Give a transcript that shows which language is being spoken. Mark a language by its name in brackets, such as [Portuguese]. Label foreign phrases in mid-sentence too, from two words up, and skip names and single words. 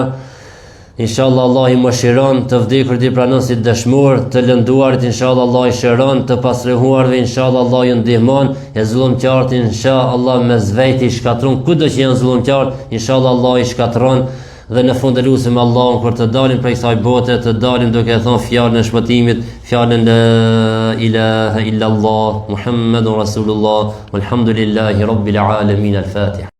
[Albanian] Inshallah Allah I mëshiron të vdekur I pranon si dëshmor, të lënduarit inshallah Allah I shëron, të pastruarve inshallah Allah I ndihmon, e zullumqtarët inshallah me zvejt I shkatron, kudo që janë zullumqtar inshallah Allah I shkatron. Dhe në fund e lutem Allahun kur të dalim prej kësaj bote, të dalim duke thënë fjalën e shpëtimit, fjalën [Arabic] لا إله إلا الله محمد رسول الله, والحمد لله رب العالمين. [Albanian] Al-Fatiha.